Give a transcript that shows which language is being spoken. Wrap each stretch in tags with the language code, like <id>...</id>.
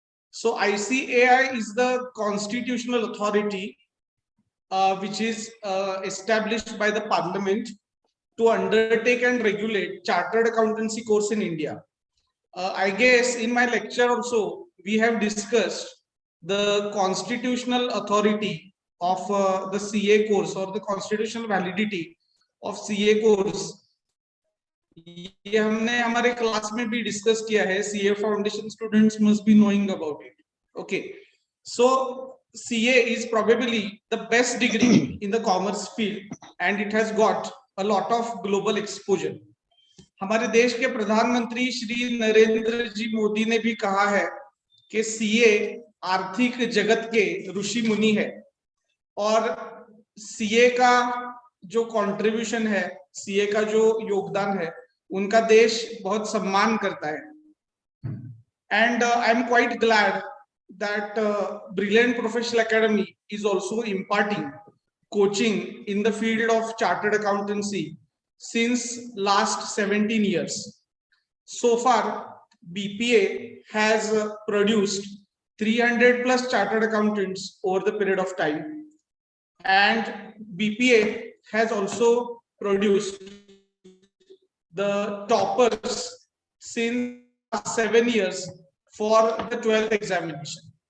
<en>So ICAI is the constitutional authority which is established by the Parliament to undertake and regulate chartered accountancy course in India. I guess in my lecture also we have discussed the constitutional authority of the CA course or the constitutional validity of CA course.</en> <hi>ये हमने हमारे class में भी discuss किया है.</hi> <en>CA foundation students must be knowing about it. Okay, so CA is probably the best degree in the commerce field and it has got a lot of global exposure.</en> <hi>हमारे देश के प्रधानमंत्री श्री नरेंद्र जी मोदी ने भी कहा है कि CA आर्थिक जगत के ऋषि मुनि है और CA का जो कंट्रीब्यूशन है, CA का जो योगदान है, उनका देश बहुत सम्मान करता है.</hi> <en>And I am quite glad that Brilliant Professional Academy is also imparting coaching in the field of chartered accountancy since last 17 years. So far, BPA has produced 300 plus chartered accountants over the period of time, and BPA has also produced the toppers since 7 years for the 12th examination.</en>